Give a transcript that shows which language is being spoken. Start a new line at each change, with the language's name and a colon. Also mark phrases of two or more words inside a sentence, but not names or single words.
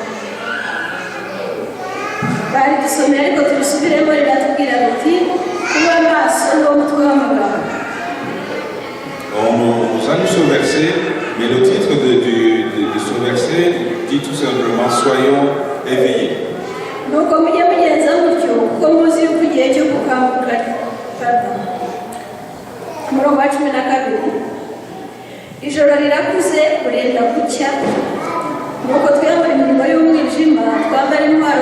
French: Nous allons ce verset, mais le titre de ce verset dit tout simplement « Soyons éveillés ».
Kinyarwanda: ijoro rirakuze burenda gucya nuko twiyambara imirimo y'umwijima twambara intwaro